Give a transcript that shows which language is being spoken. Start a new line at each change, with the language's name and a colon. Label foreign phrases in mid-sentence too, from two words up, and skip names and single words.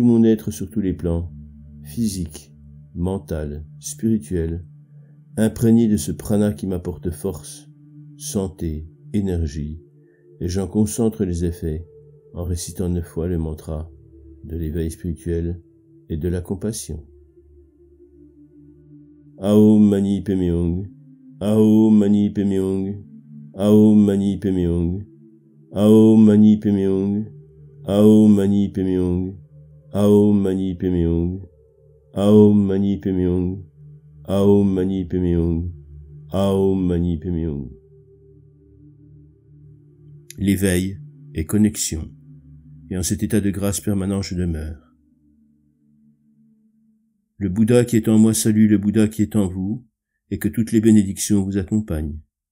French: mon être sur tous les plans, physique, mental, spirituel, imprégné de ce prana qui m'apporte force, santé, énergie, et j'en concentre les effets en récitant 9 fois le mantra de l'éveil spirituel et de la compassion.
Sanskrit: ॐ मणि पद्मे हूँ, ॐ मणि पद्मे हूँ, ॐ मणि पद्मे हूँ, ॐ मणि पद्मे हूँ, ॐ मणि पद्मे हूँ, ॐ मणि पद्मे हूँ, ॐ मणि पद्मे हूँ, ॐ मणि पद्मे हूँ, ॐ मणि पद्मे हूँ.
French: L'éveil est connexion, et en cet état de grâce permanent je demeure. Le Bouddha qui est en moi salue le Bouddha qui est en vous, et que toutes les bénédictions vous accompagnent.